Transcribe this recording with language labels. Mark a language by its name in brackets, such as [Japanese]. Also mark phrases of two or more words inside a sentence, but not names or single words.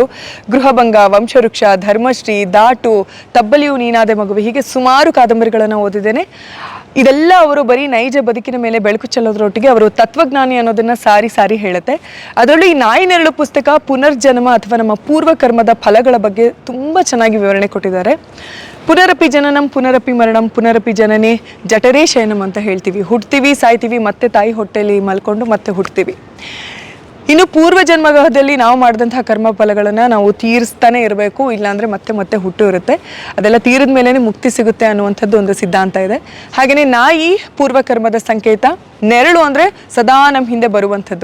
[Kannada] ಗೃಹಭಂಗ, ವಂಶವೃಕ್ಷ, ಧರ್ಮಶ್ರೀ, ದಾಟು, ತಬ್ಬಲಿಯು ನೀನಾದೆ ಮಗುವೆ, ಹೀಗೆ ಸುಮಾರು ಕಾದಂಬರಿಗಳನ್ನು ಓದಿದ್ದೇನೆ. ಇದೆಲ್ಲ ಅವರು ಬರೀ ನೈಜ ಬದುಕಿನ ಮೇಲೆ ಬೆಳಕು ಚೆಲ್ಲೋದ್ರೊಟ್ಟಿಗೆ ಅವರು ತತ್ವಜ್ಞಾನಿ ಅನ್ನೋದನ್ನ ಸಾರಿ ಸಾರಿ ಹೇಳುತ್ತೆ. ಅದರಲ್ಲೂ ಈ ನಾಯಿ ನೆರಳು ಪುಸ್ತಕ ಪುನರ್ಜನ್ಮ ಅಥವಾ ನಮ್ಮ ಪೂರ್ವಕರ್ಮದ ಫಲಗಳ ಬಗ್ಗೆ ತುಂಬ ಚೆನ್ನಾಗಿ ವಿವರಣೆ ಕೊಟ್ಟಿದ್ದಾರೆ. [Sanskrit] ಪುನರಪಿ ಜನನಂ ಪುನರಪಿ ಮರಣಂ ಪುನರಪಿ ಜನನೇ ಜಠರೇ ಶಯನಂ [Kannada] ಅಂತ ಹೇಳ್ತೀವಿ. ಹುಡ್ತೀವಿ, ಸಾಯ್ತೀವಿ, ಮತ್ತೆ ತಾಯಿ ಹೊಟ್ಟೆಯಲ್ಲಿ ಮಲ್ಕೊಂಡು ಮತ್ತೆ ಹುಡ್ತೀವಿ. ಇನ್ನು ಪೂರ್ವ ಜನ್ಮದಲ್ಲಿ ನಾವು ಮಾಡಿದಂತಹ ಕರ್ಮ ಫಲಗಳನ್ನು ನಾವು ತೀರಿಸ್ತಾನೆ ಇರಬೇಕು, ಇಲ್ಲಾಂದರೆ ಮತ್ತೆ ಮತ್ತೆ ಹುಟ್ಟು ಇರುತ್ತೆ. ಅದೆಲ್ಲ ತೀರಿದ ಮೇಲೇ ಮುಕ್ತಿ ಸಿಗುತ್ತೆ ಅನ್ನುವಂಥದ್ದು ಒಂದು ಸಿದ್ಧಾಂತ ಇದೆ. ಹಾಗೆಯೇ ನಾಯಿ ಪೂರ್ವಕರ್ಮದ ಸಂಕೇತ, ನೆರಳು ಅಂದರೆ ಸದಾ ನಮ್ಮ ಹಿಂದೆ ಬರುವಂಥದ್ದು.